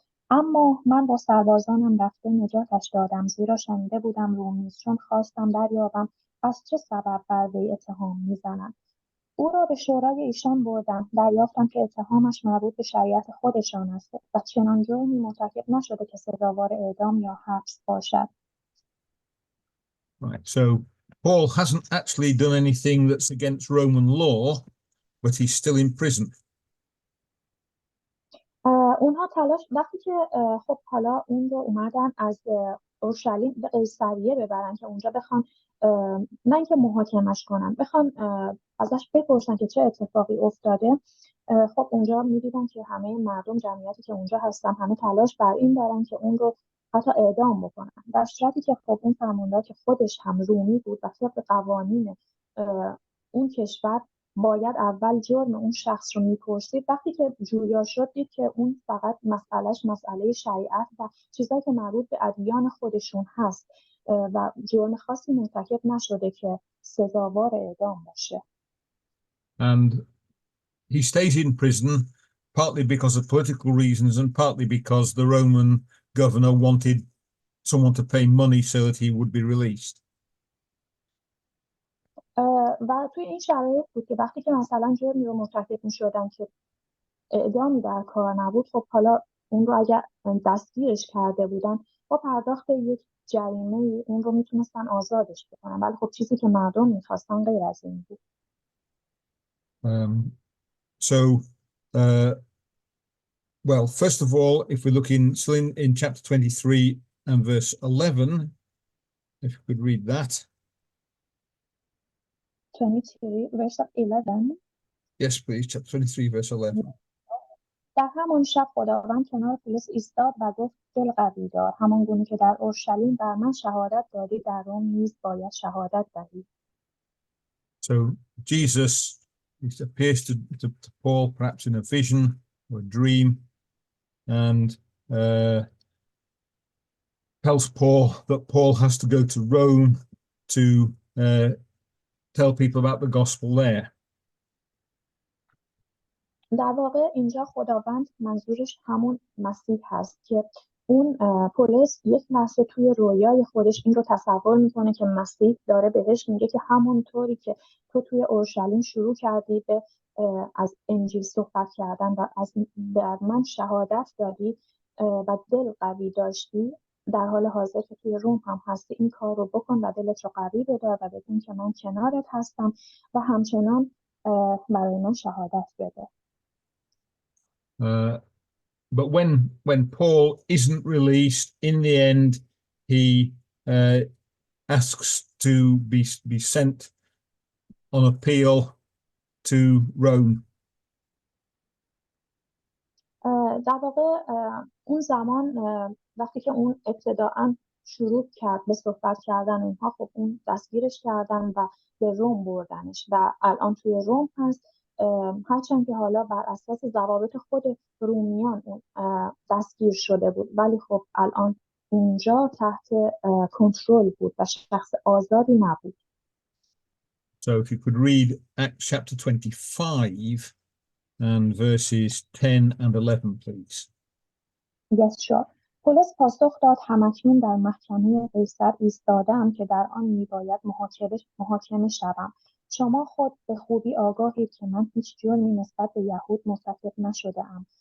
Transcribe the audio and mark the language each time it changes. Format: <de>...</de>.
<fa>اما من با سربازانم رفته نجاتش دادم، زیرا شنیده بودم رومی است. چون خواستم دریابم از چه سبب بر وی اتهام میزنند. او را به شورای ایشان بردم، دریافتم که اتهامش مربوط به شریعت خودشان است و چنان جرمی مرتکب نشده که سزاوار اعدام یا حبس باشد.</fa> <en>Right, so Paul hasn't actually done anything that's against Roman law, but he's still in prison.</en> <fa>اونها تلاش وقتی که خب حالا اون رو اومدن از اورشلیم به قیصریه ببرن که اونجا بخوان نه اینکه محاکمش کنن، بخوان ازش بپرسن که چه اتفاقی افتاده. خب اونجا می‌دیدن که همه مردم، جمعیتی که اونجا هستن، همه تلاش بر این دارن که اون رو حتی اعدام بکنن، در صورتی که خب اون فرماندار که خودش هم رومی بود و طبق قوانین اون کشور باید اول جرم اون شخص رو میپرسید. وقتی که جویا شد، دید که اون فقط مسئله شریعت و چیزایی که مربوط به ادیان خودشون هست و جرم خاصی مرتکب نشده که سزاوار اعدام باشه.</fa> <en>And he stays in prison partly because of political reasons and partly because the Roman governor wanted someone to pay money so that he would be released.</en> <fa>و توی این شرایط بود که وقتی که مثلا جرمی رو مرتکب می‌شدن که اعدامی در کار نبود، خب حالا اون رو اگر دستگیرش کرده بودن با پرداخت یک جریمه اون رو میتونستن آزادش بکنن، ولی خب چیزی که مردم میخواستن غیر از این بود.</fa> <en>So Well, first of all, if we look still in chapter 23 and verse 11, if you could read that. 23 verse 11. Yes, please. Chapter 23, verse 11.</en> <fa>در همان شب خداوند کنار پولس ایستاد و گفت دل قوی دار، همان گونه که در اورشلیم بر من شهادت دادی در روم نیز باید شهادت دهی.</fa> <en>So Jesus appears to Paul perhaps in a vision or a dream, and tells Paul that Paul has to go to Rome to tell people about the gospel there.</en> <fa>در واقع اینجا خداوند منظورش همون مسیح هست که اون پولس یک لحظه توی رویای خودش این رو تصور میکنه که مسیح داره بهش میگه که همونطوری که تو توی اورشلیم شروع کردی به از انجیل صحبت کردن و در من شهادت دادی و دل قوی داشتی، در حال حاضر که توی روم هم هستی این کار رو بکن و دلت رو قوی بدار و بدون که من کنارت هستم و همچنان برای من شهادت بده.</fa> <en>But when Paul isn't released, in the end, he asks to be sent on appeal to Rome.</en> <fa>در واقع اون زمان وقتی که اون ابتداعاً شروع کرد به صحبت کردن اونها، خب اون دستگیرش کردن و به روم بردنش و الان توی روم هست، هرچند که حالا بر اساس ضوابط خود رومیان دستگیر شده بود، ولی خب الان اونجا تحت کنترل بود و شخص آزادی نبود.</fa> <en>So if you could read Acts chapter 25 and verses 10 and 11, please. Yes, sure.</en> <fa>پولس پاسخ داد همکنون در محکمه قیصر ایستادم که در آن میباید محاکمه شوم. شما خود به خوبی آگاهید که من هیچ جرمی نسبت به یهود مرتکب نشده ام.</fa>